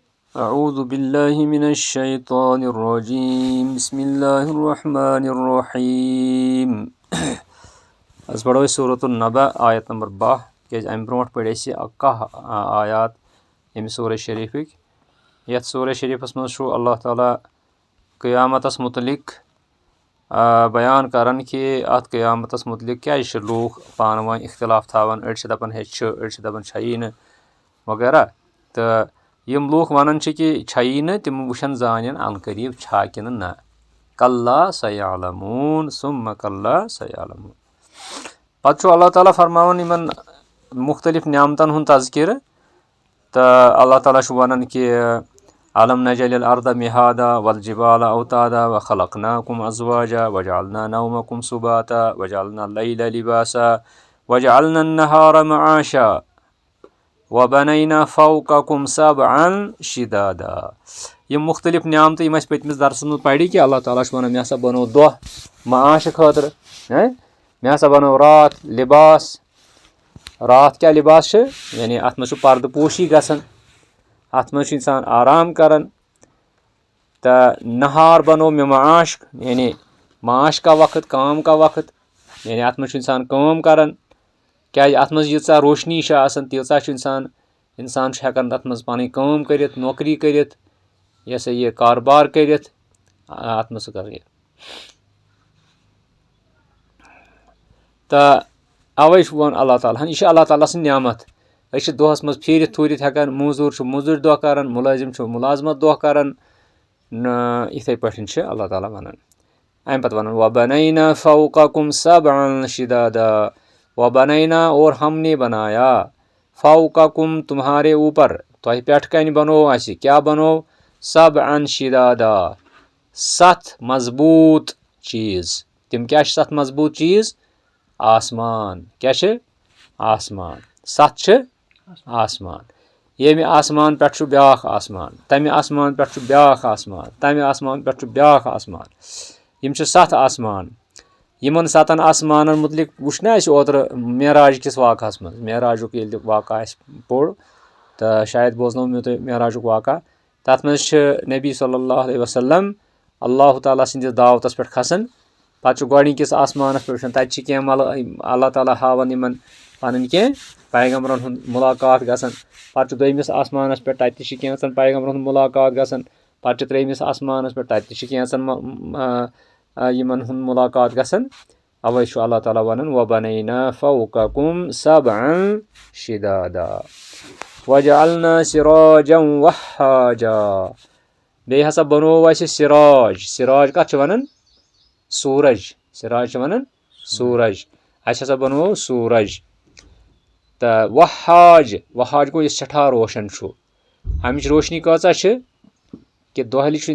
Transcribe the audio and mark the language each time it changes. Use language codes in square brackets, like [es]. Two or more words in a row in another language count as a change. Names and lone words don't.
[ar] أعوذ بالله من الشيطان الرجيم بسم الله الرحمن الرحيم [ks] أز پڑھو سورة النبأ آیت نمبر 12 کیازِ امہِ برونٛٹھ پٔرۍ اَسہِ 11 آیات امہِ سورہ شریٖفٕکۍ یَتھ سورہ شریٖفَس منٛز چھُ اللہ تعالیٰ قیامتس متعلق بیان کران کہِ اَتھ قیامتس متعلق کیازِ چھِ لوٗکھ پانہٕ ؤنۍ اختلاف تھاوان أڑۍ چھِ دپان ہے چھِ أڑۍ چھِ دپان چھیی نہٕ وغیرہ تہٕ یِم لوٗکھ وَنان چھِ کہِ چھیی نہٕ تِم وٕچھن زانن ان قریٖب چھا کِنہٕ نہ [ar] کلّا سَیعلموٗن ثُمَّ کلّا سَیعلموٗن [ks] پتہٕ چھُ اللہ تعالیٰ فرماوان یِمن مُختٔلِف نعمتن ہُنٛد تذکِرٕ تہٕ اللہ تعالیٰ چھُ وَنان کہِ [ar] الم نجعل الارض مہادا والجبال اوتادا وخلقناكم ازواجا وجعلنا نومكم سباتا وجعلنا الليل لباسا وجعلنا النهار معاشا وبنينا فوقكم سبعا شدادا [ks] یِم مُختٔلِف نعمتہٕ یِم اَسہِ پٔتمِس درسس منٛز پرِ کہِ اللہ تعالیٰ چھُ وَنان مےٚ ہسا بنوو دۄہ معاشہٕ خٲطرٕ مےٚ ہسا بنوو راتھ لِباس راتھ کیٛاہ لِباس چھِ یعنی اَتھ منٛز چھُ پردٕ پوشی گژھان اَتھ منٛز چھُ اِنسان آرام کران تہٕ نہار بنوو مےٚ معاش یعنی [ur] معاش کا وقت [ks] کٲم کا وقت یعنی اَتھ منٛز چھُ اِنسان کٲم کران کیازِ اَتھ منٛز ییٖژاہ روشنی چھِ آسان تیٖژاہ چھُ اِنسان چھُ ہٮ۪کان تَتھ منٛز پنٕنۍ کٲم کٔرِتھ نوکری کٔرِتھ یہِ ہسا یہِ کاربار کٔرِتھ اَتھ منٛز کر یہِ تہٕ اَوے چھُ ووٚن اللہ تعالیٰ ہن یہِ چھِ اللہ تعالیٰ سٕنٛز نعمت أسۍ چھِ دۄہس منٛز پھیٖرِتھ تھوٗرِتھ ہٮ۪کان موزوٗر چھُ موزوٗرۍ دۄہ کران مُلٲزِم چھُ مُلازمت دۄہ کران یِتھٕے پٲٹھۍ چھِ اللہ تعالیٰ ونان امہِ پتہٕ ونان [ar] وبنینا فوقکم سبعا شدادا [ks] وبنینا [ur] اور ہم نے بنایا [ks] فوقکم [ur] تمہارے اوپر [ks] تۄہہِ پٮ۪ٹھٕ کنہِ بنوو اَسہِ کیٛاہ بنوو [ar] سبعا شدادا [ks] 7 مضبوٗط چیٖز تِم کیٛاہ چھِ 7 مضبوٗط چیٖز آسمان کیٛاہ چھِ آسمان 7 چھِ آسمان ییٚمہِ آسمان پٮ۪ٹھ چھُ بیٛاکھ آسمان تمہِ آسمان پٮ۪ٹھ چھُ بیٛاکھ آسمان تمہِ آسمان پٮ۪ٹھ چھُ بیٛاکھ آسمان یِم چھِ 7 آسمان یِمن 7 آسمانن مُتعلق وٕچھ نہ اَسہِ اوترٕ معراج کِس واقعس منٛز معراجُک ییٚلہِ واقع اَسہِ پوٚر تہٕ شاید بوزنو مےٚ تۄہہِ معراجُک واقع تتھ منٛز چھِ نبی [ar] صلی اللہ علیہ وسلم [ks] اللہ تعالیٰ سٕنٛدِس دعوتس پٮ۪ٹھ کھسان پتہٕ چھُ گۄڈنِکِس آسمانس پٮ۪ٹھ وٕچھان تتہِ چھِ کینٛہہ اللہ تعالیٰ ہاوان یِمن پنٕنۍ کینٛہہ پیغمبرن ہُنٛد مُلاقات گژھان پتہٕ چھُ دوٚیمِس آسمانس پٮ۪ٹھ تتہِ تہِ چھِ کینٛژن پیغمبرن ہُنٛد مُلاقات گژھان پتہٕ چھُ ترٛیٚیمِس آسمانس پٮ۪ٹھ تتہِ تہِ چھِ کینٛژن یِمن ہُنٛد مُلاقات گژھان اوے چھُ اللہ تعالیٰ ونان [ar] وبنینا فوقکم سبعا شدادا وجعلنا سراجا وہاجا [ks] بیٚیہِ ہسا بنوو اَسہِ سراج کتھ چھِ ونان سوٗرج سراج چھِ ونان سوٗرج اَسہِ ہسا بنوو سوٗرج تہٕ وہاج گوٚو یُس سٮ۪ٹھاہ روشن چھُ امِچ روشنی کۭژاہ چھِ کہِ دۄہلہِ چھُ